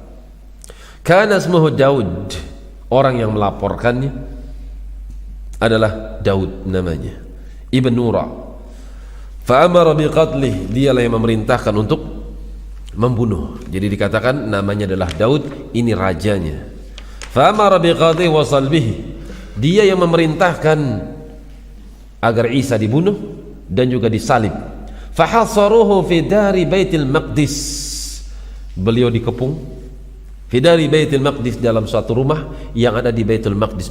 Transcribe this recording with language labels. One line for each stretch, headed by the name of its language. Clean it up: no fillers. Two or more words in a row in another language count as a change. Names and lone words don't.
Arabic: كان اسمه
Indonesian: Daud, orang yang melaporkannya adalah Daud namanya, Ibn Nura.
Arabic: فأمر بقتله,
Indonesian: dialah yang memerintahkan untuk membunuh. Jadi dikatakan namanya adalah Daud, ini rajanya.
Arabic: فأمر بقتله وصلبه,
Indonesian: dia yang memerintahkan agar Isa dibunuh dan juga disalib.
Arabic: فحاصروه في
Indonesian: dari Baitul Maqdis, beliau dikepung fi dari Baitul Maqdis, dalam suatu rumah yang ada di Baitul Maqdis.